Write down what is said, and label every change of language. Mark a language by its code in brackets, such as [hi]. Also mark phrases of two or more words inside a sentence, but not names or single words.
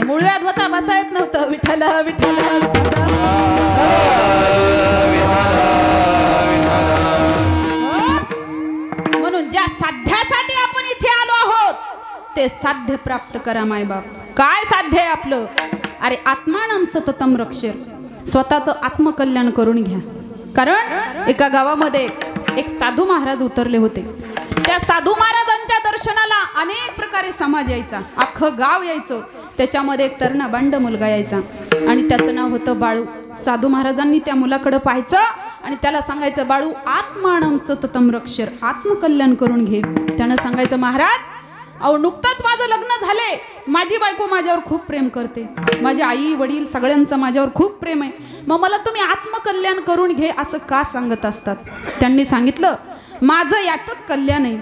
[mr] मुळव्यात होता, बसा येत नव्हतं. विठ्ठल विठ्ठल. म्हणून ज्या साध्यासाठी आपण इथे आलो आहोत ते साध्य प्राप्त करा मायबाप. काय साध्य आहे आपलं? अरे [sa] आत्मानं सततम रक्षर, [mr] स्वतःचं आत्मकल्याण करून घ्या. कारण एका गावामध्ये एक साधू महाराज उतरले होते. त्या साधू महाराजांच्या दर्शनाला अनेक प्रकारे समाज यायचा, अख्खं गाव यायचं. त्याच्यामध्ये एक तरणा बांड मुलगा यायचा आणि त्याचं नाव होतं बाळू. साधू महाराजांनी त्या मुलाकडे पाहायचं आणि त्याला सांगायचं, बाळू [sa] आत्मानं सततम रक्षर, [mr] आत्मकल्याण करून घे. त्यानं सांगायचं, महाराज अहो नुकतंच माझं लग्न झाले, माझी बायको माझ्यावर खूप प्रेम करते, माझे आई वडील सगळ्यांचं माझ्यावर खूप प्रेम आहे, मग मला तुम्ही आत्मकल्याण करून घे असं का सांगत असतात? त्यांनी सांगितलं, माझं यातच कल्याण आहे.